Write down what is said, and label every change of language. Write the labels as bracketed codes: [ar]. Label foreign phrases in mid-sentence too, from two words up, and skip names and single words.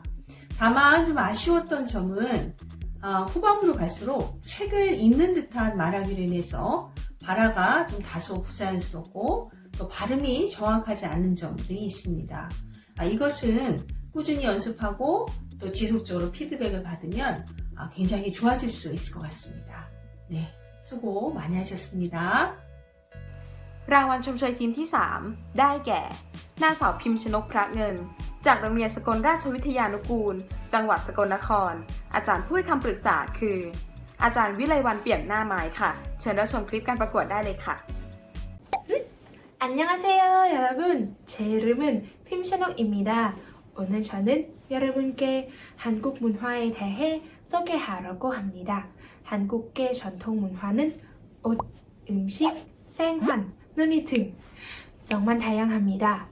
[ko] 다만 좀 아쉬웠던 점은 후반부로 갈수록 책을 읽는 듯한 말하기로 인해서 발화가 좀 다소 부자연스럽고 또 발음이 정확하지 않은 점들이 있습니다. 이것은 꾸준히 연습하고 또 지속적으로 피드백을 받으면 굉장히 좋아질 수 있을 것 같습니다. 네, 수고 많이 하셨습니다. [th] รางวัลชมเชยทีมที่ 3 ได้แก่ นางสาวพิมพ์ชนกพระเงิน จากโรงเรียนสกลราชวิทยานุกูล จังหวัดสกลนคร อาจารย์ผู้ให้คำปรึกษาคือ อาจารย์วิไลวรรณเปี่ยมหน้าไม้ค่ะ เชิญรับชมคลิปการประกวดได้เลยค่ะ [ko] 안녕하세요 여러분, 제 이름은 핌샤녹입니다. 오늘 저는 여러분께 한국 문화에 대해 소개하려고 합니다. 한국의 전통 문화는 옷, 음식, 생활, 놀이 등 정말 다양합니다.